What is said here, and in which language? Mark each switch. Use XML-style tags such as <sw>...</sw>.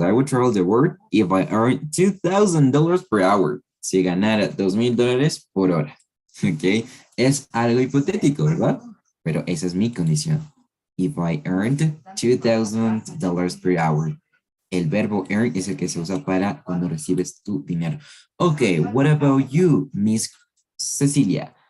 <en>I would travel the world if I earned $2,000 per hour.</en> <es>Si ganara $2,000 por hora, okay? Es algo hipotético, ¿verdad? Pero esa es mi condición.</es> <en>If I earned $2,000 per hour.</en> <es>El verbo earn es el que se usa para cuando recibes tu dinero.</es> <en>Okay, what about you, Miss Cecilia?</en>